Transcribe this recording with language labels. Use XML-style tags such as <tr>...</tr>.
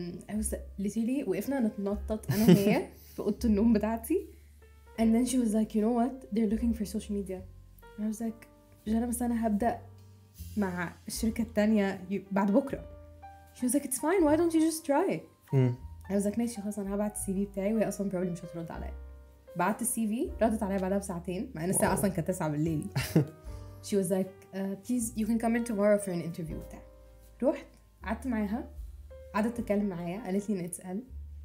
<en>I was literally</en> <ar>وقفنا نتنطط انا وهي في اوضه النوم بتاعتي</ar> <en>and then she was like you know what they're looking for social media and I was like</en> <ar>جانا بس انا هبدا مع الشركه الثانيه بعد بكره.</ar> <en>she was like it's fine why don't you just try. I was like</en> <ar>ماشي خلاص انا هبعت السي في بتاعي وهي اصلا probably مش هترد عليا. بعت السي في ردت عليا بعدها بساعتين مع ان الساعه اصلا كانت 9 بالليل.</ar> <en>she was like please you can come in tomorrow for an interview بتاع.</en> <ar>رحت قعدت معاها قعدت تتكلم معايا قالت لي ان</ar> <en>it's Elle.</en>